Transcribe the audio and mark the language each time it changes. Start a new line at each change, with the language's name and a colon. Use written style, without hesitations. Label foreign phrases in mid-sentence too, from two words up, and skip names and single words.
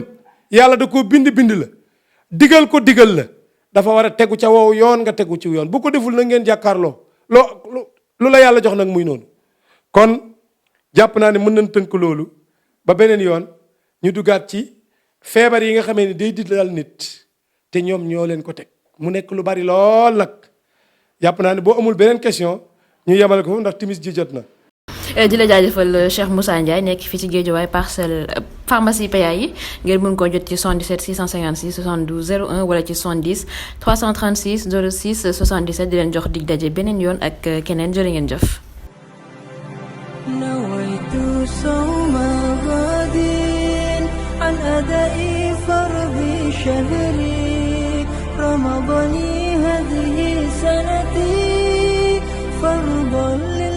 Wolof: yàlla da koo bind la digal la dafa war a tegu ca wow yoon nga tegu ci yoon bu ko deful na ngeen jàkkaarloo lu la yàlla jox nag muy noonu kon jàpp naa ne mën nañ tënk loolu ba beneen yoon ñu duggaat ci feebar yi nga xamee ni day di dal nit te ñoom ñoo leen ko teg mu nekk lu bari lool nag jàpp naa ne boo amul beneen question ñu yemale ko ndax timis ji jot na. di la jaajëfal Cheikh Moussa Ndiaye nekk fii ci Guédiawaye parcelle pharmacie PA yi ngeen mën koo jot ci 77 656 72 01 wala ci 70 336 06 77 di leen jox dig daje beneen yoon ak keneen jërë ngeen jëf.
Arabic: نويت صوم غد عن أداء فرض شهري رمضان هذه سنتي فرض